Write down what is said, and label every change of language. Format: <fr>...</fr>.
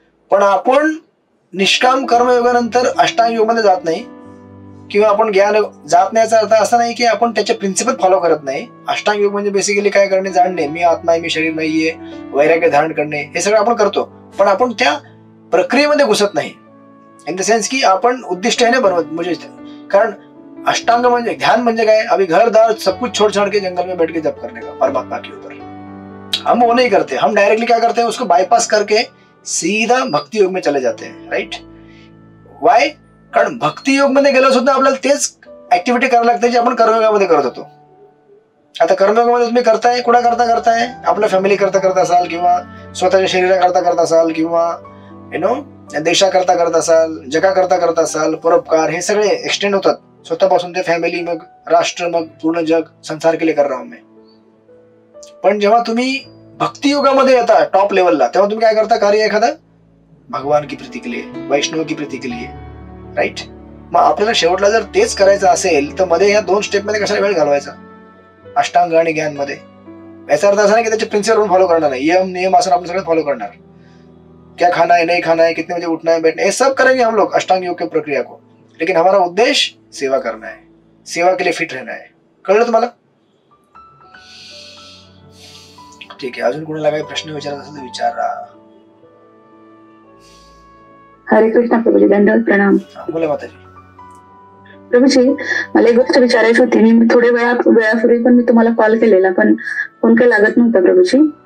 <mr>पण आपण निष्काम कर्मयोगानंतर अष्टांग योग मध्ये जात नाही किंवा आपण ज्ञान जात नाही. याचा अर्थ असा नाही की आपण त्याचे प्रिन्सिपल फॉलो करत नाही. अष्टांग योग म्हणजे बेसिकली काय करणे, जाणणे, मी आत्मा आहे, मी शरीर नाहीये, वैराग्य धारण करणे, हे सगळं आपण करतो. पण आपण त्या प्रक्रियेमध्ये घुसत नाही. इन द सेन्स की आपण उद्दिष्ट आहे ना बनवत. म्हणजे कारण अष्टांग म्हणजे ध्यान म्हणजे काय,</mr> <hi>अभी घर दार सब कुछ छोड़ छाड़ के जंगल में बैठ के जप करने का परमात्मा के ऊपर. हम वो नहीं करते. हम डायरेक्टली क्या करते हैं, उसको बाईपास करके सीधा भक्ति योग में चले जाते हैं.</hi> <en>Right. Why?</en> <mr>कारण भक्ती योग मध्ये गेलो सुद्धा आपल्याला तेच ऍक्टिव्हिटी करायला लागते जे आपण कर्मयोगामध्ये करत होतो. आता कर्मयोगामध्ये तुम्ही करताय, कुणा करताय, आपल्या फॅमिली करता असाल किंवा स्वतःच्या शरीरा करता असाल किंवा देशा करता असाल, जगा करता असाल, परोपकार, हे सगळे एक्सटेंड होतात. स्वतःपासून ते फॅमिली, मग राष्ट्र, मग पूर्ण जग,</mr> <hi>संसार के लिए कर रहा हूं मैं.</hi> <mr>पण जेव्हा तुम्ही भक्ती योगामध्ये येता टॉप लेवलला, तेव्हा तुम्ही काय करता, कार्य एखादा</mr> <hi>भगवान की प्रीति के लिए,</hi> <mr>वैष्णव की प्रीति के लिए. राईट. मग आपल्याला शेवटला जर तेच करायचं असेल तर मध्ये या दोन स्टेप मध्ये कशाला वेळ घालवायचा, अष्टांग आणि ज्ञान मध्ये. याचा अर्थ असा नाही की त्याचे प्रिन्सिपल फॉलो करणार नाही, यम नियम आसन आपण सगळं फॉलो करणार.</mr> <hi>क्या खाना है, नहीं खाना है, कितने बजे उठना है, बैठना है, ये सब करेंगे हम लोग अष्टांग योग की प्रक्रिया को. लेकिन हमारा उद्देश्य सेवा करना है, सेवा के लिए फिट रहना है.</hi> <mr>कळलं तुम्हाला? ठीक आहे. अजून कोणाला काही प्रश्न विचारायचा असेल तर विचारा. हरे कृष्ण प्रभूजी. दंडवत प्रणाम. बोला माताजी. प्रभूजी, मला एक गोष्ट विचारायची होती. मी थोड्या वेळापूर्वी पण मी तुम्हाला कॉल केलेला पण फोन काही लागत नव्हता प्रभूजी.</mr>